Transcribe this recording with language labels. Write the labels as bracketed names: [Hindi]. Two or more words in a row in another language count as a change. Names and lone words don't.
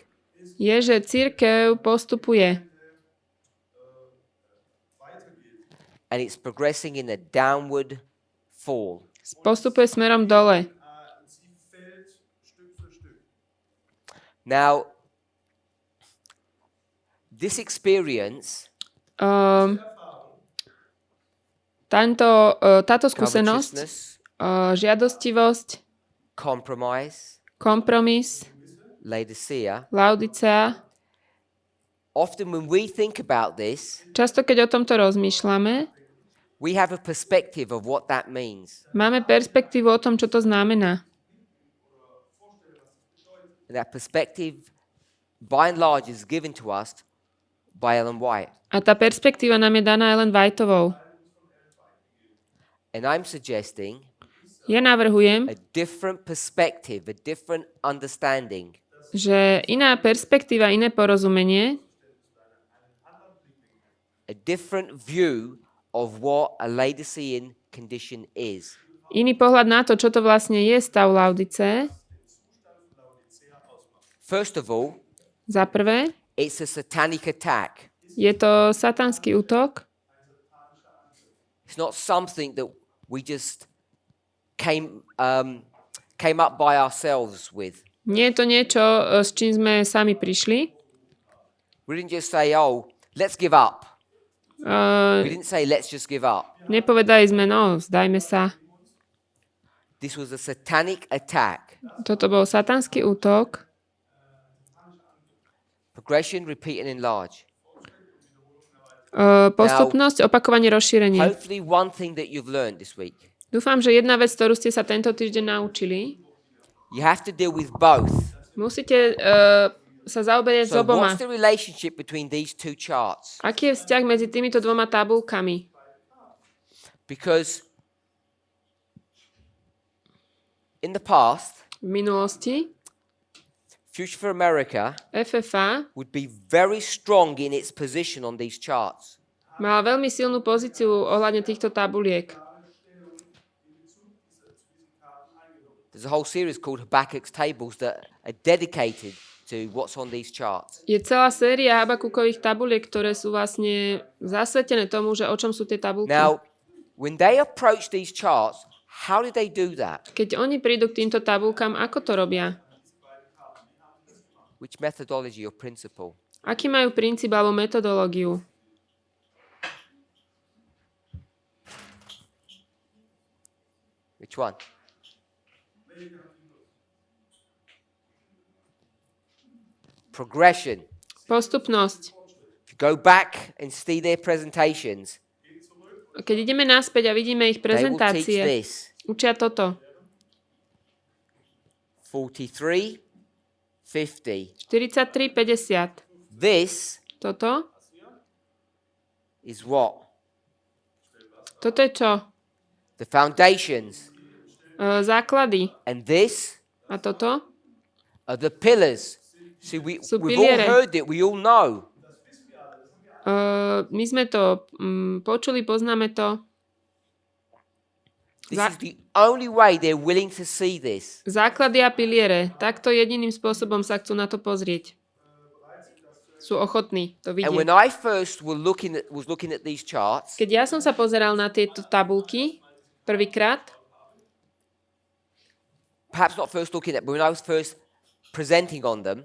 [Slovak] je, že cirkev postupuje. [English] And it's progressing in a downward fall. [Slovak] Postupuje smerom dole. [English] Now, this experience, [Slovak] táto skúsenosť, [English] covetousness, [Slovak] žiadostivosť, [English] compromise, [Slovak] kompromis, Laodicea, Laodicea. [English] often when we think about this, [Slovak] Často, keď o tomto rozmýšľame, [English] we have a perspective of what that means. [Slovak] máme perspektívu o tom, čo to znamená. [English] And that perspective, by and large, is given to us by Ellen White. [Slovak] A tá perspektíva nám je daná Ellen Whiteovou. [English] And I'm suggesting [Slovak] Ja navrhujem, [English] a different perspective, a different understanding. [Slovak] že iná perspektíva, iné porozumenie, [English] A different view of what a Laodicean condition is. [Slovak] iný pohľad na to, čo to vlastne je stav Laodice. [English] First of all, [Slovak] Za prvé, [English] it's a satanic attack. [Slovak] je to satanský útok. [English] It's not something that we just came up by ourselves with. [Slovak] Nie je to niečo, s čím sme sami prišli. [English] We didn't just say, oh, let's give up. We didn't say, let's just give up. [Slovak] Nepovedali sme, no, vzdajme sa. [English] This was a satanic attack. [Slovak] Toto bol satanský útok. [English] Progression, repeat and enlarge. [Slovak] Postupnosť, opakovanie, rozšírenie. [English] Hopefully one thing that you've learned this week. [Slovak] Dúfam, že jedna vec, ktorú ste sa tento týždeň naučili, [English] You have to deal with both. [Slovak] musíte sa zaoberať s So oboma. [English] what's the relationship between these two charts? [Slovak] Aký je vzťah medzi týmito dvoma tabulkami? [English] Because in the past, [Slovak] V minulosti [English] Future for America [Slovak] FFA [English] would be very strong in its position on these charts. [Slovak] mala veľmi silnú pozíciu ohľadne týchto tabuliek. [English] There's a whole series called Habakkuk's Tables that are dedicated to what's on these charts. [Slovak] Je celá séria Habakukových tabuliek, ktoré sú vlastne zasvetené tomu, že o čom sú tie tabulky. [English] Now, when they approach these charts, how did they do that? [Slovak] Keď oni prídu k týmto tabulkám, ako to robia? [English] Which methodology or principle? [Slovak] Aký majú princíp alebo metodológiu? [English] Which one? Progression. [Slovak] Postupnosť. [English] If you go back and see their presentations, [Slovak] Keď ideme naspäť a vidíme ich [English] they will teach [Slovak] prezentácie, this. učia toto. 43, 50. 43, 50. This Toto? [English] is what? [Slovak] Toto je čo? [English] The foundations. [Slovak] Základy. [English] And this [Slovak] A toto? [English] are the pillars. See, [Slovak] Sú [English] we've all [Slovak] piliere. [English] heard it, we all know. [Slovak] My sme to počuli, poznáme to. [English] This is the only way they're willing to see this. [Slovak] Základy a piliere. Takto jediným spôsobom sa chcú na to pozrieť. Sú ochotní to [English] And when [Slovak] vidieť. [English] I first was looking at these charts, [Slovak] Keď ja som sa pozeral na tieto tabulky prvýkrát, [English] perhaps not first looking at, but when I was first presenting on them,